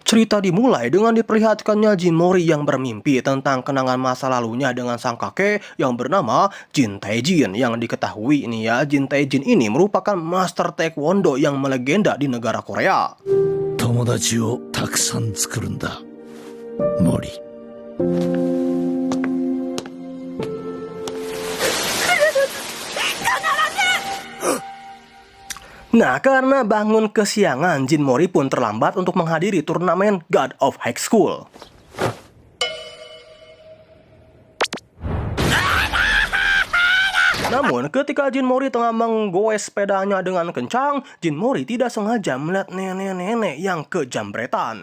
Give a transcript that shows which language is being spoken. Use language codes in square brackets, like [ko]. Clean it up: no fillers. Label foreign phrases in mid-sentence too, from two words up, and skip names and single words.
[id] Cerita dimulai dengan diperlihatkannya Jin Mori yang bermimpi tentang kenangan masa lalunya dengan sang kakek yang bernama Jin Taejin. Yang diketahui ini ya, Jin Taejin ini merupakan master taekwondo yang melegenda di negara Korea. [ja] 友達をたくさん作るんだ、森。 [id] Nah, karena bangun kesiangan, Jin Mori pun terlambat untuk menghadiri turnamen God of High School. Namun, ketika Jin Mori tengah menggoes sepedanya dengan kencang, Jin Mori tidak sengaja melihat nenek-nenek yang kejambretan.